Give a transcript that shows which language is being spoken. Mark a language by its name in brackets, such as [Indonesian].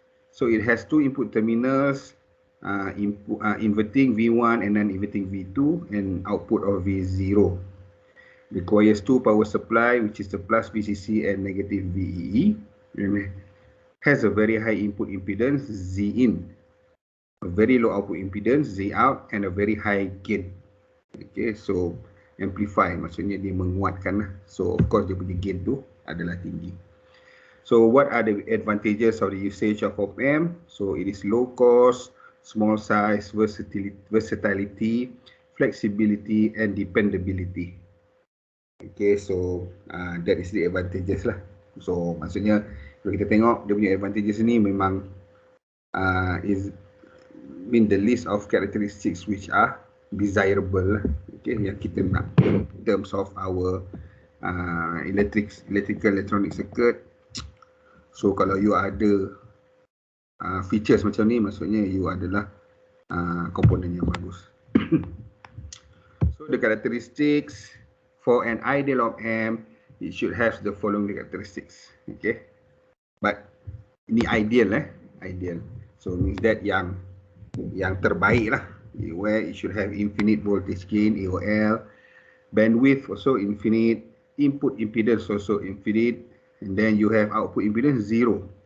[English] So it has two input terminals, inverting V1 and non-inverting V2 and output of V0. Requires two power supply, which is the plus VCC and negative VEE, and has a very high input impedance Z in, a very low output impedance Z out, and a very high gain. [Malay] Okay, so amplify maksudnya dia menguatkan lah. [English] So of course [Malay] dia punya gain tu adalah tinggi. [English] So what are the advantages of the usage of op-amp? So it is low cost, small size, versatility, flexibility and dependability. Okay, so that is the advantages lah. So [Malay] maksudnya kalau kita tengok dia punya advantages ni memang [English] is in the list of characteristics which are desirable lah. Okay, [Malay] yang kita nak [English] in terms of our electronic circuit. [Malay] So kalau you ada features macam ni, maksudnya you adalah komponen yang bagus. [English] So the characteristics for an ideal op-amp, it should have the following characteristics. Okay, but ini ideal ideal. So means that [Malay] yang terbaik lah, [English] where it should have infinite voltage gain AOL, bandwidth also infinite, input impedance also infinite, and then you have output impedance 0.